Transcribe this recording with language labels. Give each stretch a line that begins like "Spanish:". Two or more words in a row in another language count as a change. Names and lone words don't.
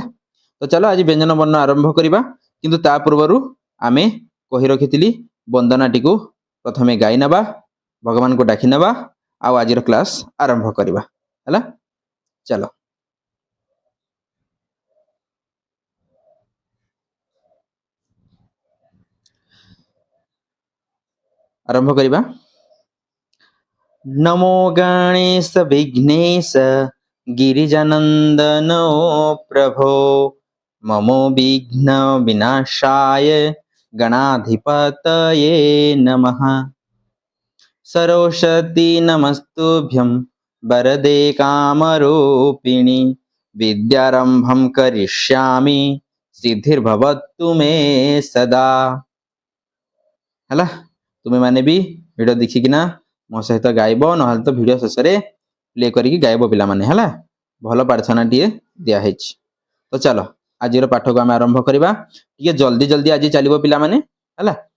Odia: ତ ଚାଲ ଆଜି ବ୍ୟଞ୍ଜନ ବର୍ଣ୍ଣ ଆରମ୍ଭ କରିବା କିନ୍ତୁ ତା ପୂର୍ବରୁ ଆମେ କହି ରଖୁଥିଲି ବନ୍ଦନାଟି କୁ ପ୍ରଥମେ ଗାଇ ନବା ଭଗବାନ କୁ ଡାକି ନବା ଆ ଆଜିର କ୍ଲାସ ଆରମ୍ଭ କରିବା ହେଲା। ଚାଲ ଆରମ୍ଭ କରିବା।
Sanskrit: नमो गणेश विघ्नेश गिरिजानंदनो प्रभो ममो विघ्न विनाशाय गणाधिपतये नमः। सरस्वती नमस्तुभ्यं वरदे कामरूपिणी विद्यारंभं करिष्यामि सिद्धिर्भवतु मे सदा हला।
Odia: ତୁମେ ମାନେ ବି ଭିଡିଓ ଦେଖି କିନା ମୋ ସହିତ ଗାଇବ ନହେଲେ ତ ଭିଡିଓ ଶେଷ ରେ ପ୍ଲେ କରିକି ଗାଇବ ପିଲା ମାନେ ହେଲା। ଭଲ ପ୍ରାର୍ଥନା ଟିଏ ଦିଆ ହେଇଛି। ତ ଚାଲ ଆଜିର ପାଠ କୁ ଆମେ ଆରମ୍ଭ କରିବା ଟିକେ ଜଲଦି ଜଲଦି ଆଜି ଚାଲିବା ପିଲା ମାନେ ହେଲା।